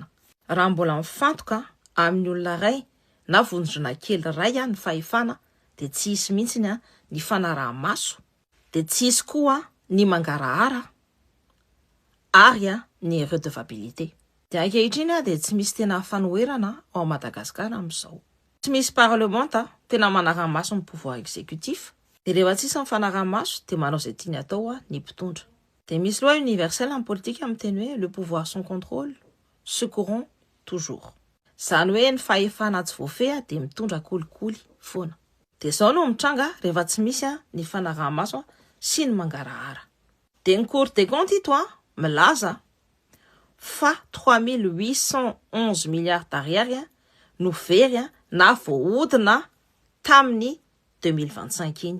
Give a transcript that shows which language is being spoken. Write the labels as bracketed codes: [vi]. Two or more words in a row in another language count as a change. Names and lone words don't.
[mg] Raha mbola mifantoka amin'ny olona ray na vondrona kely ray ny fahefana dia tsy hisy mihitsy ny fanaraha-maso, dia tsy hisy koa ny mangarahara ary ny redevabilité. Dia ankehitriny dia tsy misy tena fanoherana ao Madagasikara amin'izao. Tsy misy parlement tena manaraha-maso ny [fr] pouvoir exécutif. [mg] Dia rehefa tsisy mifanaraha-maso dia manao izay tiany atao ny mpitondra. Dia misy [fr] loi universelle [mg] amin'ny politika miteny hoe [fr] le pouvoir sans contrôle se corrompt toujours. [mg] Izany hoe ny fahefana tsy voafeha dia mitondra kolikoly foana. Dia izao no mitranga rehefa tsy misy ny fanaraha-maso sy ny mangarahara. Dia ny Cour des comptes ito milaza fa 3811 [fr] milliards d'ariary [mg] no very na voahodina tamin'ny 2025 iny.